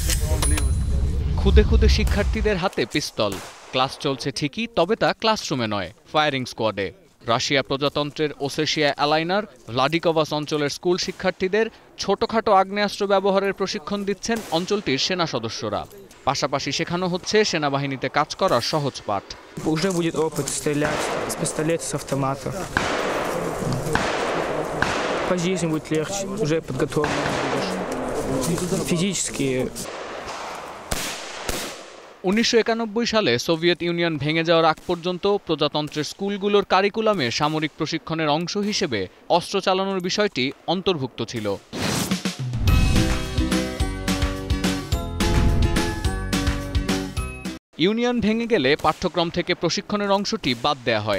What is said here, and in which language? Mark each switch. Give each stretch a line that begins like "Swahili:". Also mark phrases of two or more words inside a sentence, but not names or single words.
Bangla: খুদে খুদে শিক্ষার্থীদের হাতে পিস্তল, ক্লাস চলছে ঠিকই, তবে তা ক্লাসরুমে নয়, ফায়ারিং স্কোয়াডে। রাশিয়া প্রজাতন্ত্রের ওসেশিয়া অ্যালাইনার ভ্লাডিকভাস অঞ্চলের স্কুল শিক্ষার্থীদের ছোটখাটো আগ্নেয়াস্ত্র ব্যবহারের প্রশিক্ষণ দিচ্ছেন অঞ্চলটির সেনা সদস্যরা। পাশাপাশি শেখানো হচ্ছে সেনাবাহিনীতে কাজ করার সহজ পাঠ।
Russian: Уже будет опыт стрелять с пистолета, с автомата. По жизни будет легче, уже подготовлен будешь. Физически.
Bangla: 1991 সালে সোভিয়েত ইউনিয়ন ভেঙে যাওয়ার আগ পর্যন্ত প্রজাতন্ত্রের স্কুলগুলোর কারিকুলামে সামরিক প্রশিক্ষণের অংশ হিসেবে অস্ত্র চালানোর বিষয়টি অন্তর্ভুক্ত ছিল। ইউনিয়ন ভেঙে গেলে পাঠ্যক্রম থেকে প্রশিক্ষণের অংশটি বাদ দেয়া হয়।